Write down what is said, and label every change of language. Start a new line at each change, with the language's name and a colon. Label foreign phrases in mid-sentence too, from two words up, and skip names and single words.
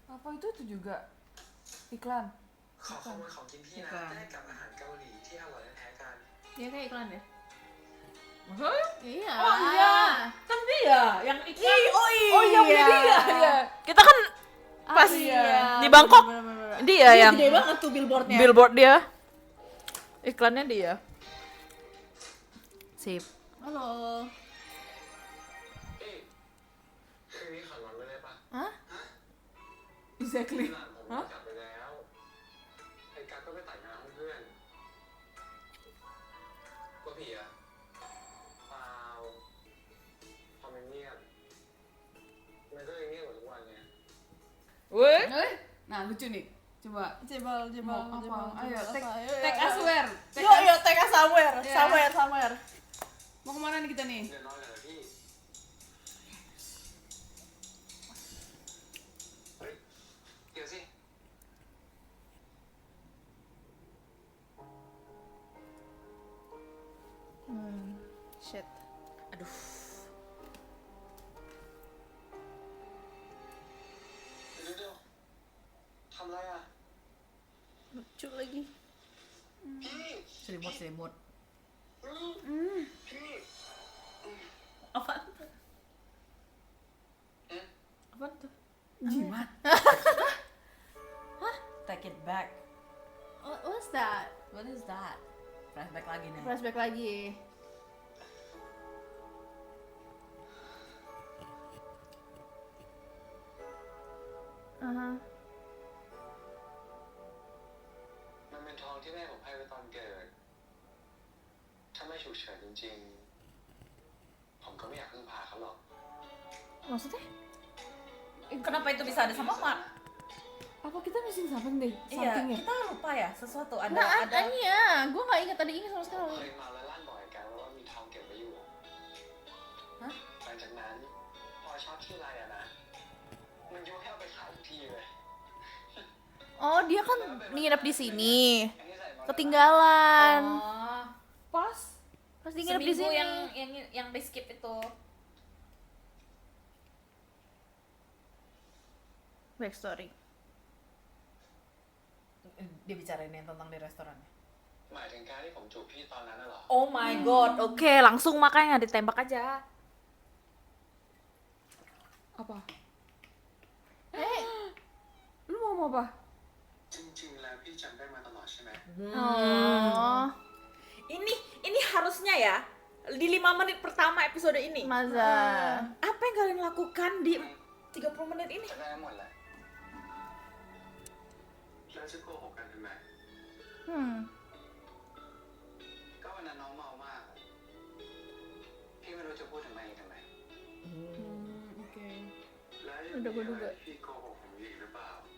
Indonesian: Oh itu juga iklan.
Thai: ขอขโมยของกินพี่นะได้กับอาหารเกาหลีที่อร่อยและแท้กัน
Indonesian: Dia kayak iklan ya? Maksudnya? Iya. Oh iya. Kan dia yang iklan. Oh iya. Oh iya bener dia. Iya. Kita kan pas di Bangkok Bener-bener. dia yang Gede banget tuh billboardnya. billboard dia. Iklannya dia. Sip. Halo.
Thai: เอ๊ะคืนนี้ขอนอนไม่ได้ปะ
Indonesian: Hah?
English: Exactly.
Thai: หลานผมก็กลับไปแล้วไอ้กั๊กก็ไปแต่งงานกับเพื่อนก็ผีอะเปล่าพอมันเงียบมันก็เลยเงียบกว่าทุกวันไง
Indonesian: Weh. Nah lucu nih. Coba.
Korean: 제발, 제발,
Indonesian: Mau apa?
Korean: jebal.
Indonesian: Ayo,
Korean: jebal
English: take-
Indonesian: apa? Ayo,
English: Take
Indonesian: ayo.
English: us where? Take
Indonesian: Yo,
English: us- yo, take us somewhere.
Indonesian: Iya.
English: Somewhere.
Indonesian: Mau kemana nih kita nih?
Thai: เดี๋ยวนอนกันเหรอพี่เฮ้ยเดี๋ยวสิ
English: Shit.
Indonesian: Aduh.
Thai: เดี๋ยวๆทำอะไรอ่ะ
Indonesian: Lucu lagi.
Thai: พี่
Indonesian: Selimut.
Thai: พี่
Indonesian: Apa tuh?
Thai: เอ๊ะ
Indonesian: Apa tuh? Jimat.
English: Take it back. What's that? What is that?
Indonesian: Flashback lagi nih. Flashback lagi. Aha.
Thai: มันเป็นทองที่แม่ผมให้ไว้ตอนเกิด ถ้าไม่ฉุกเฉินจริงๆ ผมก็ไม่อยากพึ่งพาเขาหรอก
Indonesian: Maksudnya? Kenapa itu bisa ada sama Mark? Apa kita
English: missing something
Indonesian: deh? Iya, Something ya? kita lupa ya sesuatu ada Nah, ada. iya. Gue gak ingat tadi ini sama
Thai: เค
Indonesian: sekali.
Thai: ยมาแล้วลั่นบ่อยกันว่ามีทองเก็บไว้อยู่ ฮะ หลังจากนั้นพอช็อตที่ไรอะนะ มันยุให้เอาไปขายทุกที่เลย
Indonesian: Oh, dia kan nginep di sini.
Thai: อันนี้ใส่มา
Indonesian: Ketinggalan. Oh, Pas. Pas dia nginep di seminggu sini. yang di skip itu.
English: Backstory.
Indonesian: Dia bicarain yang tentang di restorannya.
Thai: หมายถึงการที่ผมจูบพี่ตอนนั้นน่ะเหรอ
English: Oh my god,
Indonesian: oke langsung makanya ditembak aja. Apa? Lu mau ngomong apa?
Thai: จริงๆ แล้วพี่จำได้มาตลอดใช่ไหม
Indonesian: Oh, Ini harusnya ya di 5 menit pertama episode ini. Maza. Apa yang kalian lakukan di 30 menit ini?
Thai: จำได้หมดแหละแล้วจะโกหกกันทำไม ก็วันนั้นน้องเมามากอะพี่ไม่รู้จะพูดทำไม
Indonesian: Oke.
Thai: แล้วยังมีอะไรที่โกหกผมอีกหรือเปล่า